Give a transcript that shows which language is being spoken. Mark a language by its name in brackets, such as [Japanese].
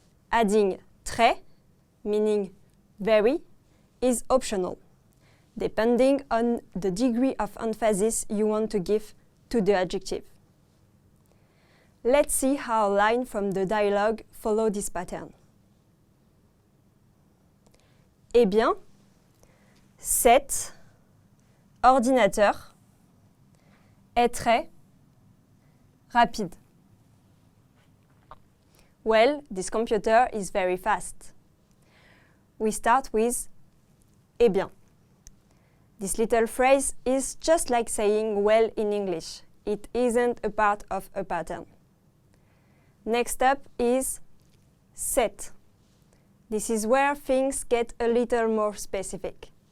[English] Adding très, meaning very, is optional, depending on the degree of emphasis you want to give to the adjective. Let's see how a line from the dialogue follow this pattern. [French] Eh bien, cet ordinateur est très rapide. [English] Well, this computer is very fast. We start with eh bien. This little phrase is just like saying well in English. It isn't a part of a pattern. Next up is set. This is where things get a little more specific.